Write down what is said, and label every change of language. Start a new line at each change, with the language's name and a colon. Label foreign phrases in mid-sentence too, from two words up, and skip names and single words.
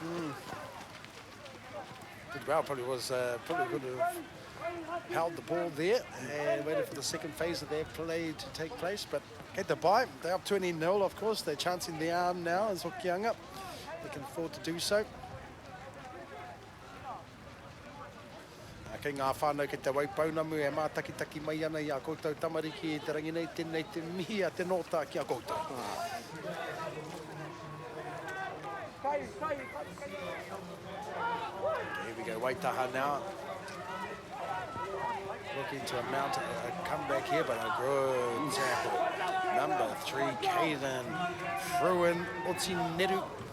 English: Did well, probably would have held the ball there and waited for the second phase of their play to take place, but get the bye. They're up 20-0, of course. They're chancing the arm now as Hokianga. They can afford to do so.
Māori: Kei ngā whānau ki te waipaunamu e mātakitaki mai ana I a koutou tamariki e te rangi nei tēnei te mihi a te nota ki a koutou.
English: Here we go, Waitaha now. Looking to mount a comeback here, but a good tackle. Number 3, Caden Fruin Otineru.